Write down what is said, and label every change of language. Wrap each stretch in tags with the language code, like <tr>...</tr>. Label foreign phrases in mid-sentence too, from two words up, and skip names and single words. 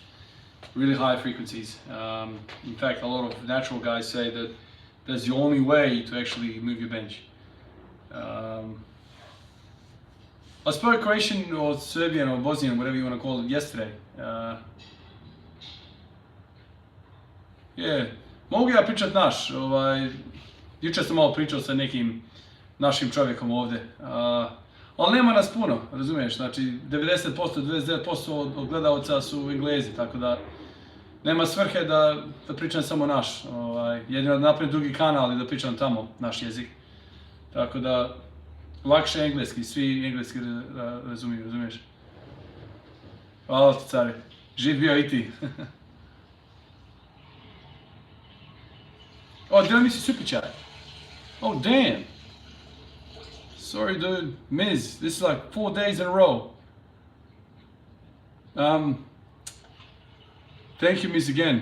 <en>Really high frequencies. In fact, a lot of natural guys say that that's the only way to actually move your bench. I spoke Croatian or Serbian or Bosnian, whatever you want to call it, yesterday. Yeah,</en> <hr>mogu ja pričat naš. Jučer sam malo pričao sa nekim našim čovjekom ovdje. Ali nema nas puno, razumiješ? Znači, 90%, 99% od gledalca su Englezi, tako da nema svrhe da pričam samo naš. Jedino da napravim drugi kanal i da pričam tamo naš jezik. Tako da, lakše engleski, svi engleski razumiju, razumiješ? Hvala ti, cari. Živ bio i ti.</hr> <en>Oh, did I miss a super chat? Oh, damn. Sorry, dude. Miz, this is like 4 days in a row. Thank you, Miz, again.</en>